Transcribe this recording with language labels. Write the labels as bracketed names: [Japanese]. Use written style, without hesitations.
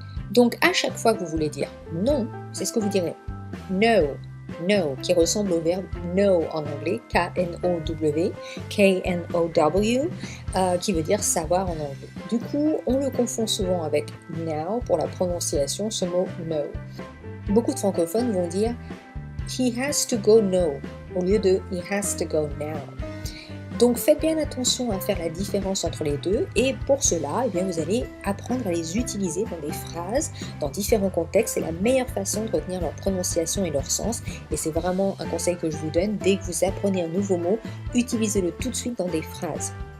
[French] Donc à chaque fois que vous voulez dire non, c'est ce que vous direz. No. No, qui ressemble au verbe know en anglais, K-N-O-W, K-N-O-W, qui veut dire savoir en anglais. Du coup, on le confond souvent avec now pour la prononciation, ce mot know. Beaucoup de francophones vont dire [English] he has to go now [French] au lieu de [English] he has to go now. [French] Donc faites bien attention à faire la différence entre les deux et pour cela, vous allez apprendre à les utiliser dans des phrases, dans différents contextes. C'est la meilleure façon de retenir leur prononciation et leur sens et c'est vraiment un conseil que je vous donne. Dès que vous apprenez un nouveau mot, utilisez-le tout de suite dans des phrases.